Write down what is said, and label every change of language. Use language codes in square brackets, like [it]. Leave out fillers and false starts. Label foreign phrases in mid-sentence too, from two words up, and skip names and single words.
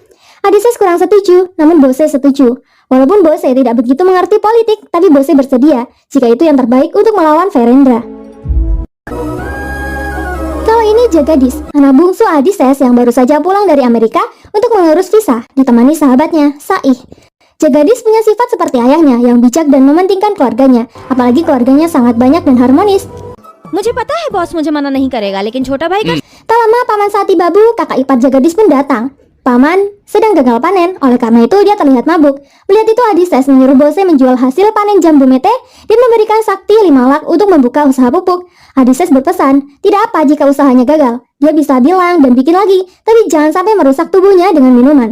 [id] Adises kurang setuju, namun Bose setuju. Walaupun Bose tidak begitu mengerti politik, tapi Bose bersedia jika itu yang terbaik untuk melawan Verendra. Kalau ini Jagadis, anak bungsu Adises yang baru saja pulang dari Amerika untuk mengurus visa, ditemani sahabatnya, Saih. Jagadis punya sifat seperti ayahnya yang bijak dan mementingkan keluarganya, apalagi keluarganya sangat banyak dan harmonis. [hi] मुझे पता है बॉस मुझे मना नहीं करेगा, लेकिन छोटा भाई का... [id] Tak lama Paman Sati Babu, kakak ipar Jagadis pun datang. Paman sedang gagal panen, oleh karena itu dia terlihat mabuk. Melihat itu Adises menyuruh Bose menjual hasil panen jambu mete dan memberikan sakti 5 lak untuk membuka usaha pupuk. Adises berpesan, tidak apa jika usahanya gagal. Dia bisa bilang dan bikin lagi, tapi jangan sampai merusak tubuhnya dengan minuman.